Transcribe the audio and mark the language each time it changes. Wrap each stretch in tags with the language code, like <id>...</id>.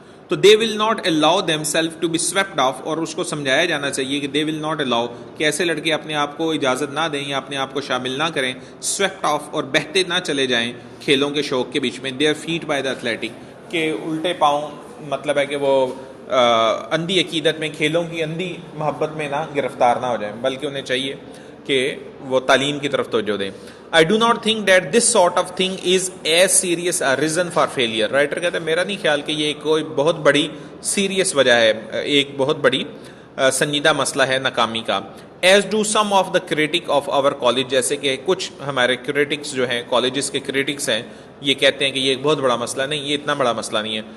<ur>تو</ur> <en>they will not allow them self to be sweeped off,</en> <ur>اور اس کو سمجھایا جانا چاہیے کہ</ur> <en>they will not allow,</en> <ur>کہ ایسے لڑکے اپنے آپ کو اجازت نہ دیں یا اپنے آپ کو شامل نہ کریں, سویپڈ آف, اور بہتے نہ چلے جائیں کھیلوں کے شوق کے بیچ میں.</ur> <en>they are fat by the athletic,</en> <ur>کہ الٹے پاؤں, مطلب ہے کہ وہ اندھی عقیدت میں, کھیلوں کی اندھی محبت میں نہ گرفتار نہ ہو جائیں, بلکہ انہیں چاہیے کہ وہ تعلیم کی طرف توجہ دیں.</ur> <en>I do not think that this sort of thing is as serious a reason for failure.</en> <ur>Writer کہتے ہیں میرا نہیں خیال کہ یہ کوئی بہت بڑی سیریس وجہ ہے, ایک بہت بڑی سنجیدہ مسئلہ ہے ناکامی کا.</ur> <en>as do some of the critic of our college,</en> <ur>جیسے کہ کچھ ہمارے کریٹکس جو ہیں, کالجز کے کریٹکس ہیں, یہ کہتے ہیں کہ یہ ایک بہت بڑا مسئلہ نہیں, یہ اتنا بڑا مسئلہ نہیں ہے.</ur>